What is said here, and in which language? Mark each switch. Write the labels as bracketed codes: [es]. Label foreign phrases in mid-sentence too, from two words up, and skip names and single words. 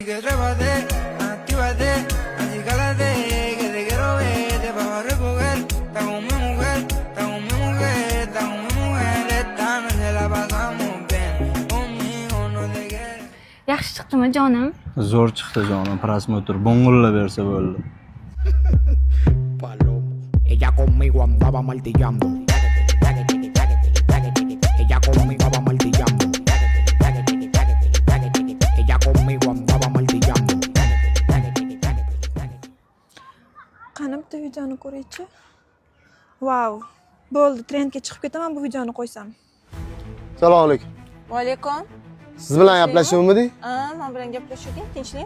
[uz] Yaxshi chiqdimi jonim? Zo'r chiqdi jonim, prosmotr bo'ng'illa bersa bo'ldi. [es] Ella conmigo andaba martillando. Ella conmigo andaba martillando. Ella conmigo andaba martillando. [uz] Qani bitta videoni ko'raychi. Wow, bo'ldi, trendga chiqib ketaman bu videoni qo'ysam. Assalomu alaykum. Va alaykum. Siz bilan gaplashuvmidik? Men bilan gaplashuvding, tinchlik?